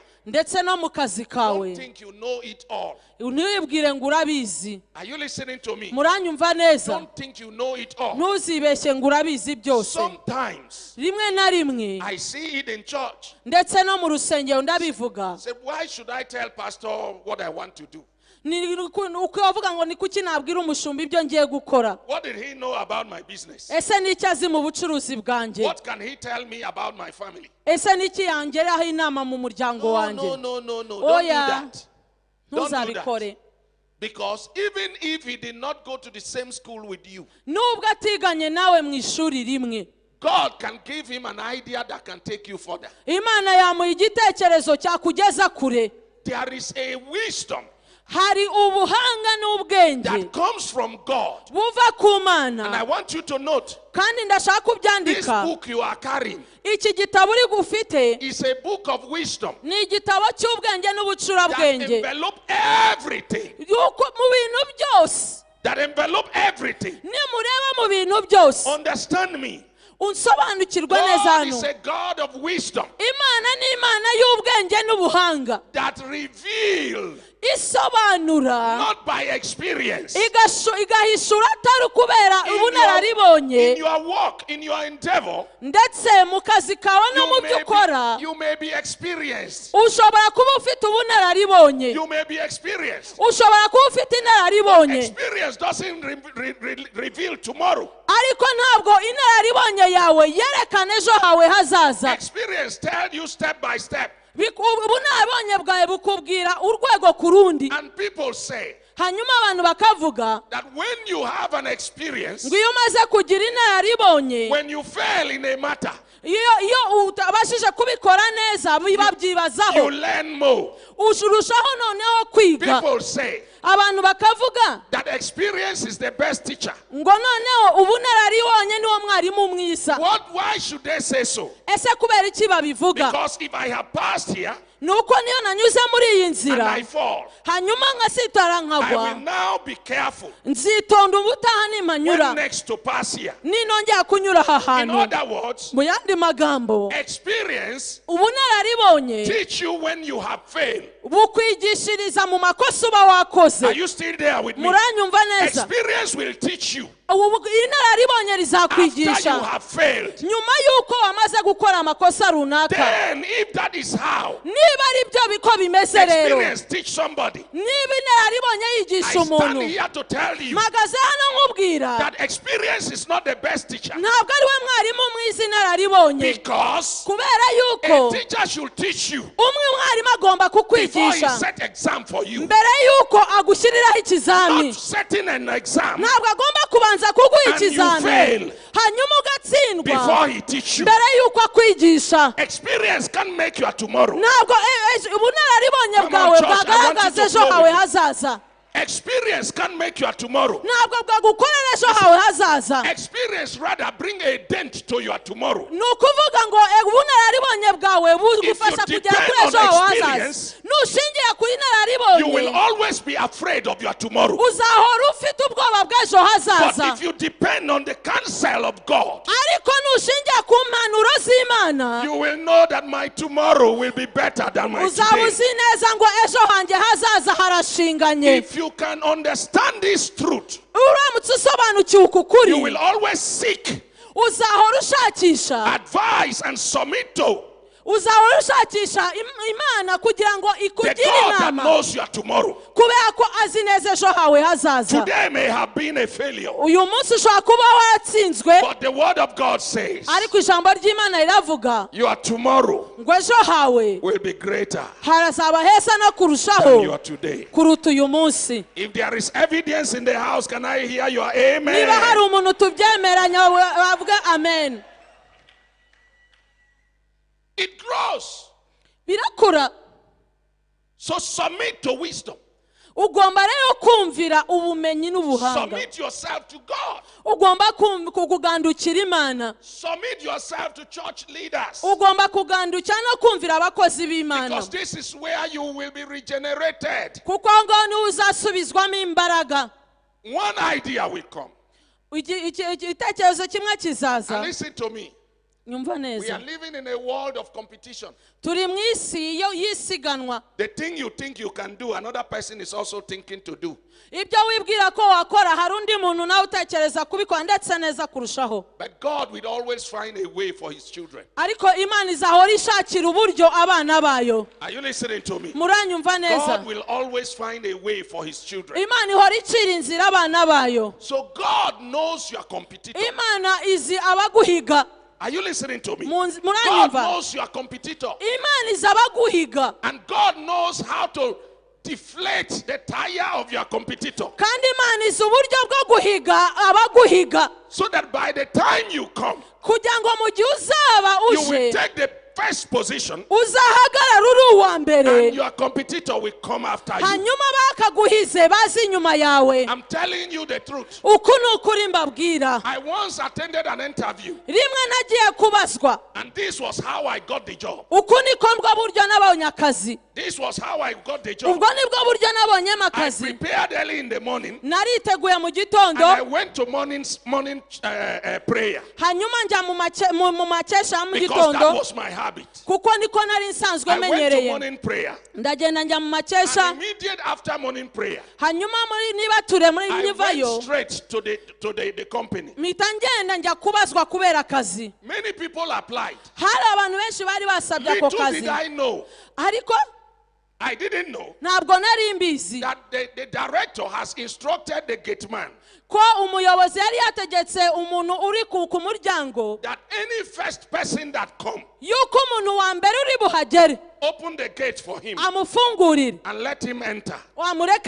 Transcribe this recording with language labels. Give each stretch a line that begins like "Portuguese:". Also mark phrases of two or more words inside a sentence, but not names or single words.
Kinyarwanda: ndetse no mu kazi kawe,
English: don't think you know it all.
Kinyarwanda: ntiwibwire ngo urabizi.
English: Are you listening to me?
Kinyarwanda: Muranyumva neza?
English: Don't think you know it all.
Kinyarwanda: Ntuzibeshye ngo urabizi byose.
English: Sometimes
Kinyarwanda: Rimwe na rimwe
English: I see it in church.
Kinyarwanda: ndetse no mu rusengero ndabivuga.
English: Say, why should I tell pastor what I want to do?
Kinyarwanda: Ukavuga ngo ni kuki nabwira umushumba ibyo ngiye gukora?
English: What did he know about my business?
Kinyarwanda: Ese ni iki azi mu bucuruzi bwanjye?
English: What can he tell me about my family?
Kinyarwanda: Ese ni iki yangeraho inama mu muryango wanjye?
English: No. Don't do
Kinyarwanda: Oya,
English: that. Don't do
Kinyarwanda: ntuzabikore.
English: that. Because even if he did not go to the same school with you,
Kinyarwanda: Nubwo atiganye nawe mu ishuri rimwe,
English: God can give him an idea that can take you further.
Kinyarwanda: Imana yamuha igitekerezo cyakugeza kure.
English: There is a wisdom
Kinyarwanda: Hari ubuhanga n'ubwenge
English: that comes from God.
Kinyarwanda: buva ku
English: And
Kinyarwanda: Mana.
English: I want you to note,
Kinyarwanda: Kandi ndashaka
English: this
Kinyarwanda: kubyandika.
English: book you are carrying
Kinyarwanda: Iki gitabo uri gufite
English: is a book of wisdom
Kinyarwanda: ni igitabo cy'ubwenge
English: that
Kinyarwanda: n'ubucurabwenge.
English: envelope everything.
Kinyarwanda: Yuko mu bintu byose,
English: That envelope everything.
Kinyarwanda: nimureba mu bintu byose,
English: Understand me.
Kinyarwanda: unsobanukirwe neza
English: God
Kinyarwanda: hano.
English: is a God of wisdom
Kinyarwanda: Imana ni Imana y'ubwenge n'ubuhanga.
English: that reveals,
Kinyarwanda: Isobanura
English: not by experience.
Kinyarwanda: igahishura atari kubera
English: In
Kinyarwanda: ubunararibonye,
English: your work, in your endeavor,
Kinyarwanda: ndetse mu kazi kawe no mu byo ukora
English: you may be experienced.
Kinyarwanda: ushobora kuba ufite ubunararibonye.
English: You may be experienced.
Kinyarwanda: Ushobora kuba ufite inararibonye,
English: Experience doesn't reveal tomorrow.
Kinyarwanda: ariko ntabwo inararibonye yawe yerekana ejo hawe hazaza.
English: Experience tell you step by step.
Kinyarwanda: Ubunararibonye bwawe bukubwira urwego ku rundi.
English: And people say
Kinyarwanda: Hanyuma abantu bakavuga
English: that when you have an experience,
Kinyarwanda: ngo iyo umaze kugira inararibonye,
English: when you fail in a matter,
Kinyarwanda: iyo utabashije kubikora neza babyibazaho,
English: you learn more.
Kinyarwanda: urushaho noneho kwiga.
English: People say
Kinyarwanda: Abantu bakavuga
English: that experience is the best teacher.
Kinyarwanda: ngo noneho ubunararibonye niwo mwarimu mwiza.
English: Why should they say so?
Kinyarwanda: Ese kubera iki babivuga?
English: Because if I have passed here
Kinyarwanda: Nuko niyo nanyuze muri iyi
English: and
Kinyarwanda: nzira
English: I fall,
Kinyarwanda: hanyuma nkasitara
English: I
Kinyarwanda: nkagwa,
English: will now be careful
Kinyarwanda: nzitonda ubutaha nimanyura
English: when next to pass here.
Kinyarwanda: ninongera kunyura aha
English: In
Kinyarwanda: hantu.
English: other words,
Kinyarwanda: Mu yandi magambo,
English: experience
Kinyarwanda: ubunararibonye
English: teach you when you have failed.
Kinyarwanda: bukwigishiriza mu makosa uba wakoze.
English: Are you still there with me?
Kinyarwanda: Muranyumva neza?
English: Experience will teach you
Kinyarwanda: Inararibonye
English: after
Kinyarwanda: rizakwigisha
English: you have failed.
Kinyarwanda: nyuma y'uko wamaze gukora amakosa runaka.
English: Then, if that is how
Kinyarwanda: Niba ari byo biko bimeze rero,
English: experience teach somebody,
Kinyarwanda: niba inararibonye
English: I
Kinyarwanda: yigisha
English: stand
Kinyarwanda: umuntu,
English: here to tell you
Kinyarwanda: mpagaze hano nkubwira
English: that experience is not the best teacher.
Kinyarwanda: ntabwo ari we mwarimu mwiza inararibonye.
English: Because
Kinyarwanda: Kubera
English: a
Kinyarwanda: yuko
English: teacher should teach you
Kinyarwanda: umwe mwarimu agomba
English: before he
Kinyarwanda: kukwigisha
English: set exam for you.
Kinyarwanda: mbere yuko agushyiriraho ikizami.
English: Not setting an exam
Kinyarwanda: Ntabwo agomba kubanza kuguha
English: And you
Kinyarwanda: ikizami
English: fail
Kinyarwanda: hanyuma ugatsindwa
English: before he teach you.
Kinyarwanda: mbere yuko akwigisha.
English: Experience can make your tomorrow.
Kinyarwanda: Ntabwo ubunararibonye
English: Come on,
Kinyarwanda: bwawe
English: church, I want
Kinyarwanda: bwagaragaza
English: you to
Kinyarwanda: ejo
English: flow
Kinyarwanda: hawe
English: with me.
Kinyarwanda: hazaza.
English: Experience can make your tomorrow.
Kinyarwanda: Ntabwo bwagukorera ejo hawe hazaza.
English: Experience rather bring a dent to your tomorrow.
Kinyarwanda: Ni ukuvuga ngo ubunararibonye bwawe bugufasha
English: If you
Kinyarwanda: kugera kuri
English: depend
Kinyarwanda: ejo
English: on
Kinyarwanda: hawe hazaza.
English: experience,
Kinyarwanda: Nushingiye kuri
English: You will
Kinyarwanda: inararibonye
English: always be afraid of your tomorrow.
Kinyarwanda: uzahora ufite ubwoba bw'ejo
English: But
Kinyarwanda: hazaza.
English: if you depend on the counsel of God,
Kinyarwanda: Ariko nushingiye ku mpanuro z'Imana,
English: you will know that my tomorrow will be better than my
Kinyarwanda: uzaba
English: today.
Kinyarwanda: uzi neza ngo ejo hanjye hazaza harashinganye.
English: If you can understand this truth,
Kinyarwanda: Uramutse usobanukiwe uku kuri,
English: you will always seek
Kinyarwanda: uzahora ushakisha
English: advice and submit to
Kinyarwanda: uzahora ushakisha imana kugira ngo
English: The
Kinyarwanda: ikugire
English: God that
Kinyarwanda: inama
English: knows your tomorrow.
Kinyarwanda: kubera ko azi neza ejo hawe hazaza.
English: Today may have been a failure.
Kinyarwanda: Uyu munsi ushobora kuba waratsinzwe,
English: But the word of God says
Kinyarwanda: ariko ijambo ry'Imana riravuga
English: your tomorrow
Kinyarwanda: ngo ejo hawe
English: will be greater
Kinyarwanda: harazaba heza no
English: than
Kinyarwanda: kurushaho
English: your today.
Kinyarwanda: kuruta uyu munsi.
English: If there is evidence in the house, can I hear your
Kinyarwanda: Niba hari
English: amen?
Kinyarwanda: umuntu tubyemeranya bavuga amen.
English: It grows.
Kinyarwanda: Birakura.
English: So submit to wisdom.
Kinyarwanda: Ugomba rero kumvira ubumenyi n'ubuhanga.
English: Submit yourself to God.
Kinyarwanda: Ugomba kugandukira Imana.
English: Submit yourself to church leaders.
Kinyarwanda: Ugomba kugandukira no kumvira abakozi b'Imana.
English: Because this is where you will be regenerated.
Kinyarwanda: Kuko ngo niho uzasubizwamo imbaraga.
English: One idea will come.
Kinyarwanda: Igitekerezo kimwe
English: And
Kinyarwanda: kizaza.
English: listen to me.
Kinyarwanda: Nyumva
English: We are
Kinyarwanda: neza.
English: living in a world of competition.
Kinyarwanda: Turi mu isi y'isiganwa.
English: The thing you think you can do, another person is also thinking to do.
Kinyarwanda: Ibyo wibwira ko wakora hari undi muntu nawe utekereza kubikora ndetse neza kurushaho.
English: But God will always find a way for his children.
Kinyarwanda: Ariko Imana izahora ishakira uburyo abana bayo.
English: Are you listening to me?
Kinyarwanda: Muranyumva neza.
English: God will always find a way for his children.
Kinyarwanda: Imana ihora icira inzira abana bayo.
English: So God knows your competitor.
Kinyarwanda: Imana izi abaguhiga.
English: Are you listening to me? God
Kinyarwanda: Muranyumva.
English: knows your competitor.
Kinyarwanda: Imana izi abaguhiga.
English: And God knows how to deflate the tire of your competitor.
Kinyarwanda: Kandi Imana izi uburyo bwo guhiga abaguhiga.
English: So that by the time you come,
Kinyarwanda: Kugira ngo mu gihe uzaba
English: you will
Kinyarwanda: uje
English: take the first position
Kinyarwanda: uzahagarara uri uwa mbere.
English: and your competitor will come after you.
Kinyarwanda: Hanyuma bakaguhize bazi inyuma yawe.
English: I'm telling you the truth.
Kinyarwanda: Uku ni ukuri mbabwira.
English: I once attended an interview,
Kinyarwanda: Rimwe nagiye kubazwa.
English: and this was how I got the job.
Kinyarwanda: Uku niko mbwa buryo nabonye akazi.
English: This was how I got the job.
Kinyarwanda: Ubwo nibwo buryo nabonyemo
English: I
Kinyarwanda: akazi.
English: prepared early in the morning,
Kinyarwanda: Nariteguye mu
English: and
Kinyarwanda: gitondo.
English: I went to morning prayer
Kinyarwanda: Hanyuma njya mu makesha ya mu
English: because that
Kinyarwanda: gitondo.
English: was my habit.
Kinyarwanda: Kuko niko nari nsanzwe
English: I went to
Kinyarwanda: menyereye.
English: morning prayer,
Kinyarwanda: Ndagenda njya mu makesha.
English: and immediate after morning prayer,
Kinyarwanda: Hanyuma niba ture muri
English: I
Kinyarwanda: nivayo.
English: went straight to the company.
Kinyarwanda: Mpita ngenda njya kubazwa kubera akazi.
English: Many people applied.
Kinyarwanda: Hari abantu benshi bari basabye ako
English: Little did
Kinyarwanda: kazi.
English: I know,
Kinyarwanda: Ariko
English: I didn't know
Kinyarwanda: ntabwo nari mbizi
English: that the director has instructed the gate man
Kinyarwanda: ko umuyobozi yari yategetse umuntu uri ku muryango
English: that any first person that come,
Kinyarwanda: yuko umuntu wa mbere uri buhagere
English: open the gate for him
Kinyarwanda: amufungurire
English: and let him enter.
Kinyarwanda: wamureka